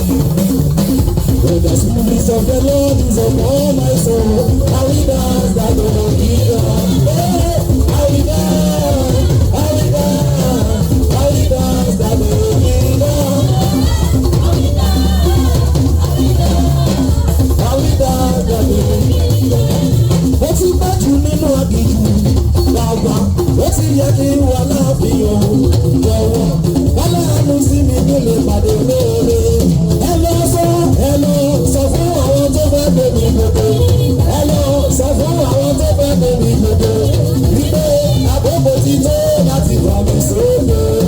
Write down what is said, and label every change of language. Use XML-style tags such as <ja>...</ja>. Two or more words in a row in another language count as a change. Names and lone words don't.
<en>When the spirit of the Lord is upon my soul, I will dance that melody. Hey, I will dance, I will dance, I will dance that melody. I will dance, I will dance that melody.</en> <yo>Mo ti gbájú nínú aginjù. Ó ti yẹ kí n wà láàfin o, jọ̀wọ́. Bọ́lá àánú sí mi kó lè pàdé olóore. Ẹ lọ sọ, ẹ lọ sọ fún àwọn tó fẹ́ gbé mi gbogbo. Ẹ lọ sọ fún àwọn tó fẹ́ gbé mi gbogbo. Wípé àkókò ti tó láti fà mí sókè.</yo>